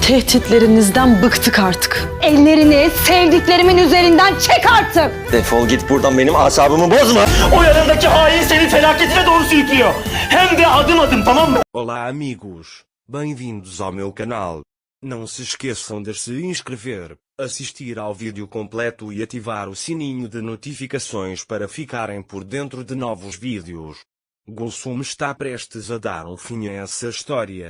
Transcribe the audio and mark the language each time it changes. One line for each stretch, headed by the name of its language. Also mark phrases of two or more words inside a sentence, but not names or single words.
Turkish: Tehditlerinizden bıktık artık. Ellerini sevdiklerimin üzerinden çek artık. Defol git buradan, benim asabımı bozma. O yanındaki hain seni felaketine doğru sürüklüyor. Hem de adım adım, tamam mı?
Portuguese: Olá amigos, bem-vindos ao meu canal. Não se esqueçam de se inscrever, assistir ao vídeo completo e ativar o sininho de notificações para ficarem por dentro de novos vídeos. Gulsum está prestes a dar um fim a essa história.